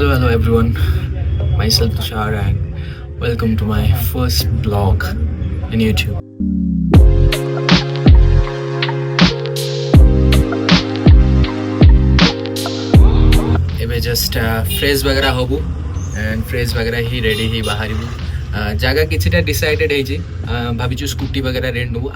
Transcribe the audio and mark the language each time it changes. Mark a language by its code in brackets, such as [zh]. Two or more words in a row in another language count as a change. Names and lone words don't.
[en] everyone, myself Tushar and welcome to my first blog in YouTube. [or] ଏବେ [en] just fresh [or] ବଗେରା ହବୁ ଆଣ୍ଡ ଫ୍ରେଶ୍ ବଗେରା ହିଁ ରେଡ଼ି ହେଇ ବାହାରିବୁ। ଜାଗା କିଛିଟା ଡିସାଇଡେଡ୍ ହେଇଛି, ଭାବିଛୁ ସ୍କୁଟି ବଗେରା ରେଣ୍ଟ ନେବୁ।